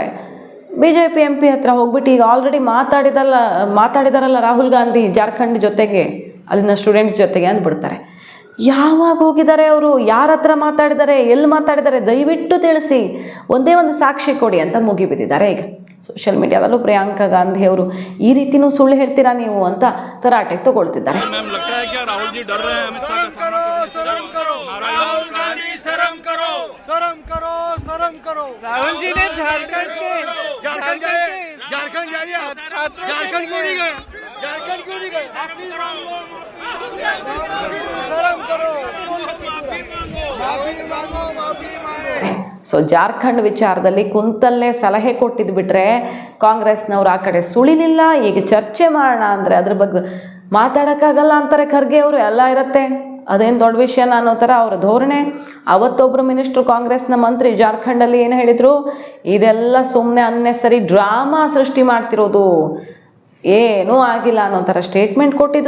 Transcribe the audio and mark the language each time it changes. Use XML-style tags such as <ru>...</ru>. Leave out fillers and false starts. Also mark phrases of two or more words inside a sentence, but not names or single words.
<kn>BJP MP ಹತ್ರ ಹೋಗ್ಬಿಟ್ಟು ಈಗ ಆಲ್ರೆಡಿ ಮಾತಾಡಿದಾರಲ್ಲ ರಾಹುಲ್ ಗಾಂಧಿ ಜಾರ್ಖಂಡ್ ಜೊತೆಗೆ, ಅಲ್ಲಿನ ಸ್ಟೂಡೆಂಟ್ಸ್ ಜೊತೆಗೆ ಅಂದ್ಬಿಡ್ತಾರೆ. ಯಾವಾಗ ಹೋಗಿದ್ದಾರೆ ಅವರು, ಯಾರ ಹತ್ರ ಮಾತಾಡಿದ್ದಾರೆ, ಎಲ್ಲಿ ಮಾತಾಡಿದ್ದಾರೆ, ದಯವಿಟ್ಟು ತಿಳಿಸಿ, ಒಂದೇ ಒಂದು ಸಾಕ್ಷಿ ಕೊಡಿ ಅಂತ ಮುಗಿಬಿದ್ದಿದ್ದಾರೆ. ಈಗ</kn> <en>social media</en> <kn>ಪ್ರಿಯಾಂಕಾ ಗಾಂಧಿ ಅವರು ಈ ರೀತಿನೂ ಸುಳ್ಳು ಹೇಳ್ತೀರಾ ನೀವು ಅಂತ ತರಾಟೆಗೆ ತಗೊಳ್ತಿದ್ದಾರೆ.</kn> <hi>राहुल जी ने झारखंड जाइए, झारखंड क्यों नहीं गए? झारखंड क्यों नहीं गए? शर्म करो, माफी मांगो।</hi> <kn>ಸೊ ಜಾರ್ಖಂಡ್ ವಿಚಾರದಲ್ಲಿ ಕುಂತಲ್ಲೇ ಸಲಹೆ ಕೊಟ್ಟಿದ್ದು ಬಿಟ್ರೆ ಕಾಂಗ್ರೆಸ್ನವ್ರು ಆ ಕಡೆ ಸುಳಿಲಿಲ್ಲ. ಈಗ ಚರ್ಚೆ ಮಾಡೋಣ ಅಂದರೆ ಅದ್ರ ಬಗ್ಗೆ ಮಾತಾಡೋಕ್ಕಾಗಲ್ಲ ಅಂತಾರೆ ಖರ್ಗೆ ಅವರು. ಎಲ್ಲ ಇರುತ್ತೆ, ಅದೇನು ದೊಡ್ಡ ವಿಷಯನ ಅನ್ನೋ ಥರ ಅವರ ಧೋರಣೆ. ಅವತ್ತೊಬ್ಬರು ಮಿನಿಸ್ಟ್ರು ಕಾಂಗ್ರೆಸ್ನ ಮಂತ್ರಿ ಜಾರ್ಖಂಡಲ್ಲಿ ಏನು ಹೇಳಿದರು, ಇದೆಲ್ಲ ಸುಮ್ಮನೆ</kn> <en>unnecessary drama</en> <kn>ಸೃಷ್ಟಿ ಮಾಡ್ತಿರೋದು, ಏನೂ ಆಗಿಲ್ಲ ಅನ್ನೋ ಥರ ಸ್ಟೇಟ್ಮೆಂಟ್ ಕೊಟ್ಟಿದ್ರು.</kn>